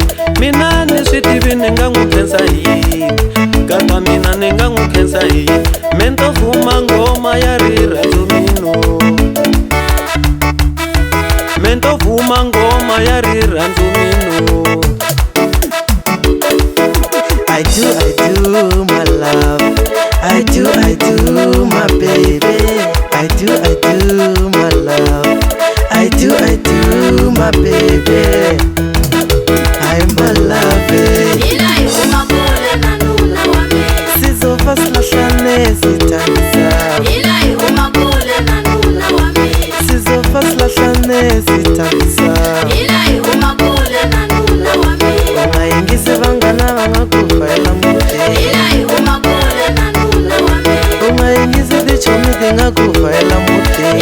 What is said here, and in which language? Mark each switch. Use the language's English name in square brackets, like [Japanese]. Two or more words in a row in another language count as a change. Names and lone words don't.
[Tsonga] Mina ni swi tivi ni nga n'wi khensa hi yini, kapa mina ni nga n'wi khensa hi yini. Mento vuma ngoma ya rirhandzu mino, mento vuma ngoma ya rirhandzu mino. [English] I do my love, I do my baby, I do my love, I do my baby, I'm my love. [Zulu] Sizova slahlane sithandisa, sizova slahlane sithandisa. [Tsonga] Ungayingisi vangana va nga ku fayela muti, ungayingisi tichomi ti nga ku fayela muti.